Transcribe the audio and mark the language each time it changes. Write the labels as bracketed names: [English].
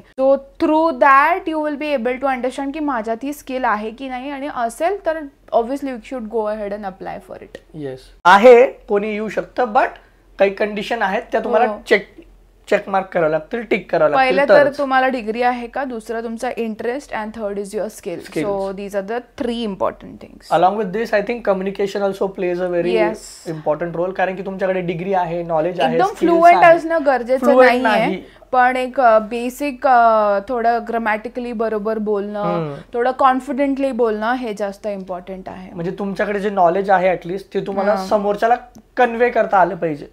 [English] so through that you will be able to understand [Marathi] की माझ्यात ही skill आहे की नाही, आणि असेल तर [English] Obviously you should go ahead and apply for it. [Marathi] Yes आहे, कोणी येऊ शकतं, बट काही कंडिशन आहेत त्या तुम्हाला चेक मार्क करावं लागतील, टिक करावं लागतील. पहिलं तर तुम्हाला डिग्री आहे का, दुसरं तुमचा interest, [English] And third is your skill. So these are the 3 important things. Along with this I think communication also plays a very important role. [Marathi] कारण की तुमच्याकडे डिग्री आहे, नॉलेज आहे, एकदम फ्लुएंट असणं गरजेचं नाहीये, पण एक बेसिक थोडं ग्रामॅटिकली बरोबर बोलणं, थोडं कॉन्फिडेंटली बोलणं हे जास्त इम्पॉर्टंट आहे. म्हणजे तुमच्याकडे जे नॉलेज आहे ऍटलीस्ट ते तुम्हाला समोरच्याला कन्वे करता आलं पाहिजे.